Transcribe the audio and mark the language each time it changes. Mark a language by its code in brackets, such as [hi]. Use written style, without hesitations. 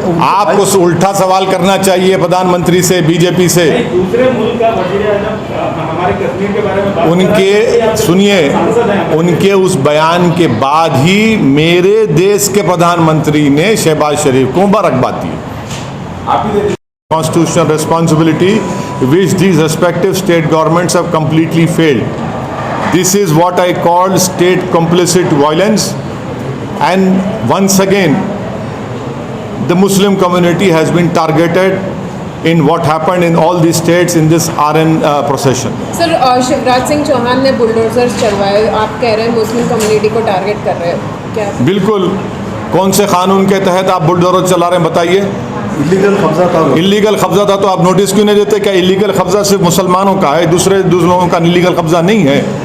[hi] आपको उल्टा सवाल करना चाहिए प्रधानमंत्री से, बीजेपी से। दूसरे मुल्क का वज़ीर-ए-आज़म हमारे कश्मीर के बारे में उनके सुनिए, उनके उस बयान के बाद ही मेरे देश के प्रधानमंत्री ने शहबाज शरीफ को मुबारकबाद दी। [en] Constitutional responsibility which these respective state governments have completely failed. This is what I call state complicit violence. And once again, the Muslim community has been targeted in what happened in all these states in this RN procession. [hi] Sir, Shivraj Singh Chauhan ने bulldozers चलवाए, आप कह रहे हैं Muslim community को target कर रहे हो क्या? बिल्कुल। कौन से कानून के तहत आप बुलडोजर चला रहे हैं बताइए? इलीगल कब्जा था। इलीगल कब्जा था तो आप नोटिस क्यों नहीं देते? क्या इलीगल कब्जा सिर्फ मुसलमानों का है, दूसरे लोगों का इलीगल कब्जा नहीं है?